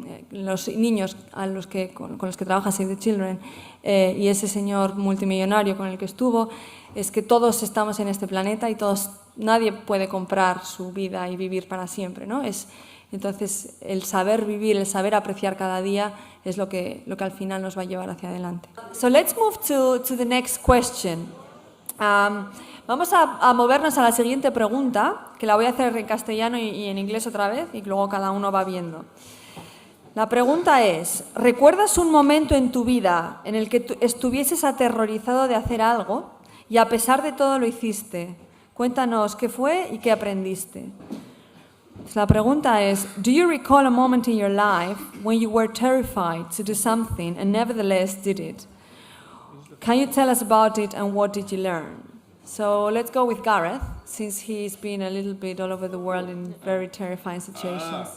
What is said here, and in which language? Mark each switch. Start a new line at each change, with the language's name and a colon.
Spanish: los niños con los que trabaja Save the Children y ese señor multimillonario con el que estuvo, es que todos estamos en este planeta y nadie puede comprar su vida y vivir para siempre, ¿no? Entonces, el saber vivir, el saber apreciar cada día es lo que al final nos va a llevar hacia adelante.
English: So let's move to the next question.
Spanish: Vamos a movernos a la siguiente pregunta, que la voy a hacer en castellano y en inglés otra vez, y luego cada uno va viendo. La pregunta es, ¿recuerdas un momento en tu vida en el que estuvieses aterrorizado de hacer algo y a pesar de todo lo hiciste? Cuéntanos qué fue y qué aprendiste. La pregunta es,
English: do you recall a moment in your life when you were terrified to do something and nevertheless did it? Can you tell us about it and what did you learn? So let's go with Gareth, since he's been a little bit all over the world in very terrifying situations.